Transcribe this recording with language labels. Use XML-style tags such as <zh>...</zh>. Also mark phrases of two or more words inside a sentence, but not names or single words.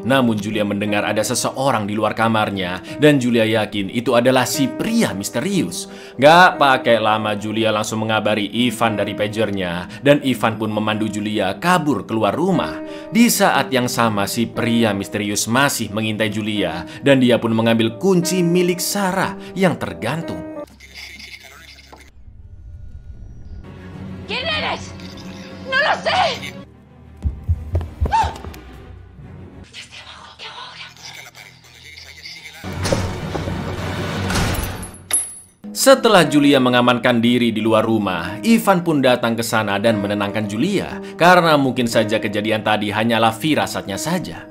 <id>Namun Julia mendengar ada seseorang di luar kamarnya dan Julia yakin itu adalah si pria misterius. Gak pakai lama Julia langsung mengabari Ivan dari pagernya dan Ivan pun memandu Julia kabur keluar rumah. Di saat yang sama si pria misterius masih mengintai Julia dan dia pun mengambil kunci milik Sarah yang tergantung.</id> <es>¿Quién eres? ¡No lo sé!</es> <id>Setelah Julia mengamankan diri di luar rumah, Ivan pun datang ke sana dan menenangkan Julia karena mungkin saja kejadian tadi hanyalah firasatnya saja.</id>